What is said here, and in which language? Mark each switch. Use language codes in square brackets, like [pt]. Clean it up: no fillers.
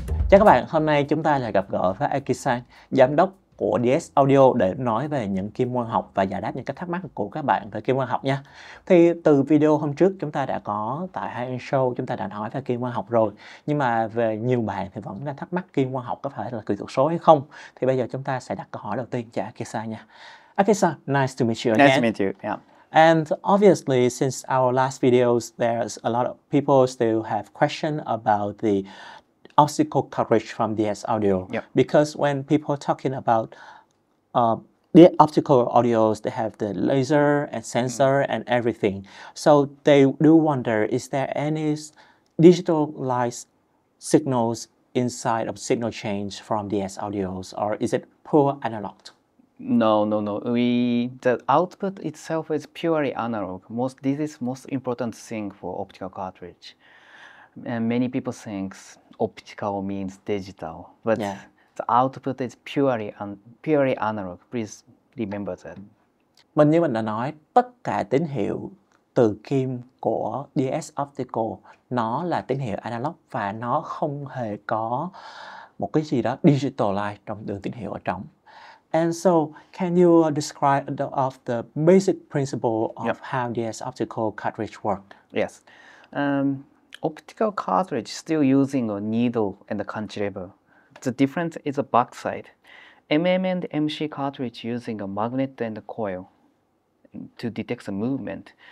[vi] Chào các bạn, hôm nay chúng ta lại gặp gỡ với Aki-san, giám đốc của DS Audio để nói về những kim quang học và giải đáp những cái thắc mắc của các bạn về kim quang học nha. Thì từ video hôm trước chúng ta đã có tại Hai Show chúng ta đã nói về kim quang học rồi, nhưng mà về nhiều bạn thì vẫn đang thắc mắc kim quang học có phải là kỹ thuật số hay không. Thì bây giờ chúng ta sẽ đặt câu hỏi đầu tiên cho Aki-san nha. [en] Aki-san, nice to meet you again. Nice to meet you. Yeah. And obviously, since our last videos, there's a lot of people still have questions about the optical cartridge from DS Audio. Yep. Because when people talking about the optical audios, they have the laser and sensor and everything. So they do wonder, is there any digitalized signals inside of signal change from DS Audios, or is it pure analog? No. The output itself is purely analog. This is most important thing for optical cartridge. And many people think optical means digital, but the output is purely analog. Please remember that. [vi] Như mình đã nói, tất cả tín hiệu từ kim của DS Optical nó là tín hiệu analog và nó không hề có một cái gì đó digitalize trong đường tín hiệu ở trong. [en] And so, can you describe the basic principle of how DS Optical Cartridge work? Yes. Optical cartridge still using a needle and a cantilever. The difference is the backside. and MC cartridge using a magnet and a coil to detect the movement.